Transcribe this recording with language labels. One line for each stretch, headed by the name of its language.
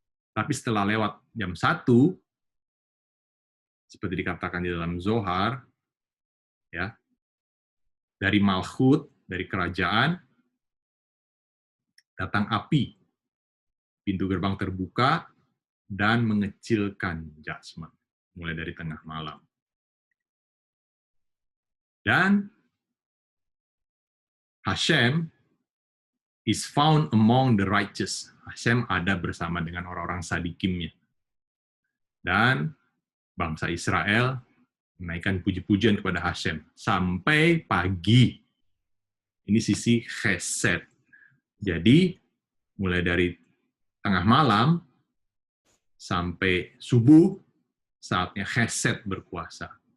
Indonesian: Tapi setelah lewat jam 1, seperti dikatakan di dalam Zohar, ya, dari Malchut, dari kerajaan, datang api, pintu gerbang terbuka, dan mengecilkan judgment, mulai dari tengah malam.
English: Dan Hashem is found among the righteous.
Indonesian: Hashem ada bersama dengan orang-orang sadikimnya. Dan bangsa Israel menaikkan puji-pujian kepada Hashem sampai pagi. Ini sisi chesed. Jadi, mulai dari tengah malam sampai subuh, saatnya chesed berkuasa.